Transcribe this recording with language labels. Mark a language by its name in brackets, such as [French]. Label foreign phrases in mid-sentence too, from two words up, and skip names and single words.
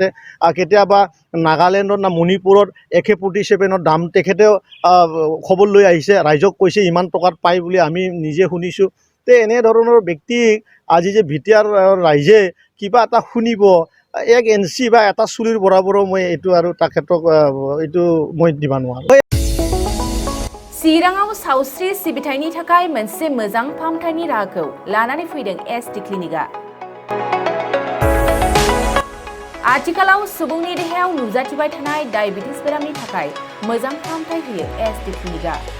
[Assamese] কেতিয়াবা নাগালেণ্ডত না মণিপুৰত AK-47ৰ দাম তেখেতেও খবৰ লৈ আহিছে, ৰাইজক কৈছে ইমান টকাত পায় বুলি, আমি নিজে শুনিছোঁ। এনেধৰণৰ ব্যক্তিক আজি যে BTR ৰাইজে কিবা এটা শুনিব, 1 ইঞ্চি বা এটা চুলিৰ বৰাবৰো মই এইটো আৰু তেখেতক এইটো মই দিব নোৱাৰোঁ। [Bodo] चिराङाव सावस्रि सिबिथायनि थाखाय मोनसे मोजां फाहामथायनि राहाखौ लानानै फैदों SD क्लिनिकआ। आथिखालाव सुबुंनि देहायाव नुजाथिबाय थानाय डायबिटिस बेरामनि थाखाय मोजां फाहामथाय होयो SD क्लिनिकआ।